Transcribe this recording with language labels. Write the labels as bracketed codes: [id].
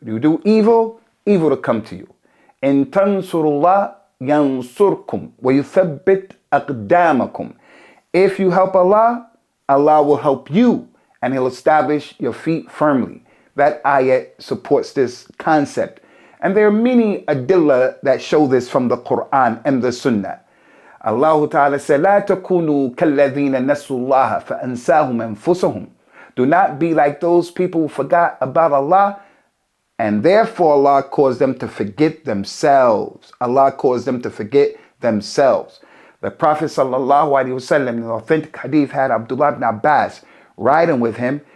[en] You do evil, evil will come to you. [ar] In tansurullah yansurkum wa yuthabbit aqdamakum. [en] If you help Allah, Allah will help you and He'll establish your feet firmly. That ayat supports this concept. And there are many adillah that show this from the Quran and the Sunnah. Allah Ta'ala said, [ar] لا تكونوا كالذين نسوا الله فأنساهم أنفسهم. [en] Do not be like those people who forgot about Allah, and therefore Allah caused them to forget themselves. Allah caused them to forget themselves. The Prophet Sallallahu Alaihi Wasallam, in the authentic hadith, had Abdullah ibn Abbas riding with him.